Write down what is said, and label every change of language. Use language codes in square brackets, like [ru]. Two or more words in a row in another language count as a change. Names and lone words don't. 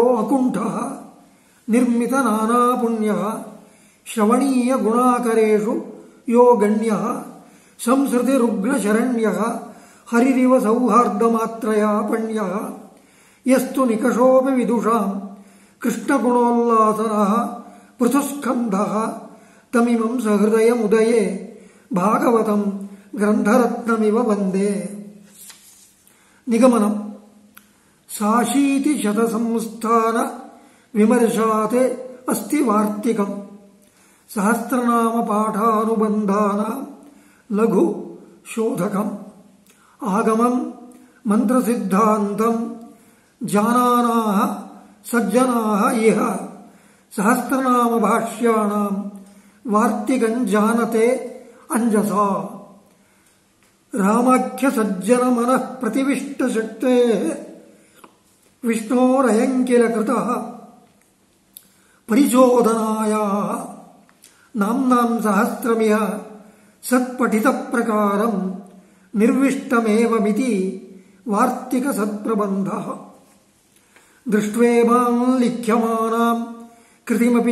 [sa] ಅಕುಂಠಃ ನಿರ್ಮಿತ ನಾನಾ ಪುಣ್ಯಃ ಶ್ರವಣೀಯ ಗುಣಾಕರೇಷು ಯೋ ಗಣ್ಯಃ ಸಂಸ್ಕೃತಿ ರುಗ್ಣ ಶರಣ್ಯಃ ಹರಿರಿವ ಸೌಹಾರ್ದಮಾತ್ರಯಾ ಪಣ್ಯಃ ಯಸ್ತು ನಿಕಷೋಪಿ ವಿದುಷಾಂ ಕೃಷ್ಣಗುಣೋಲ್ಲಾಸನಃ ಪೃಥುಸ್ಕಂಧಃ ತಮಿಮಂ ಸಹೃದಯಮುದಯೇ ಭಾಗವತಂ ಗ್ರಂಥರತ್ನಮಿವ ವಂದೇ. ನಿಗಮನಂ ಸಾಶೀತಿ ಶತಸಂಸ್ಥಾನ ವಿಮರ್ಶಾತೆ ಅಸ್ತಿ ವಾರ್ತಿಕಂ ಸಹಸ್ರನಾಮ ಪಾಠಾನುಬಂಧಾನ ಲಘು ಶೋಧಕಂ ಆಗಮಂ ಮಂತ್ರಸಿದ್ಧಾಂತಂ ಜಾನಾನಾಃ ಸಜ್ಜನಾಃ ಇಹ ಸಹಸ್ರನಾಮ ಭಾಷ್ಯಾಣಾಂ ವಾರ್ತಿಕಂ ಜಾನತೆ ಅಂಜಸಾ ರಾಮಾಖ್ಯ ಸಜ್ಜನ ಮನಃ ಪ್ರತಿವಿಷ್ಟ ಶಕ್ತೇ ವಿಷ್ಣೋರಯಂಕಿಲ ಕೃತಃ ಪರಿಚೋದನಾಯಾಃ ನಾಮ್ನಾಂ ಸಹಸ್ರಮಿಹ ಸತ್ಪಠಿತ ಪ್ರಕಾರಂ ನಿರ್ವಿಷ್ಟಮೇವಮಿತಿ ವಾರ್ತಿಕ ಸತ್ಪ್ರಬಂಧಃ ದೃಷ್ಟ್ವೇಮಾಂ ಲಿಖ್ಯಮಾನಾಂ ಕೃತಿಮಪಿ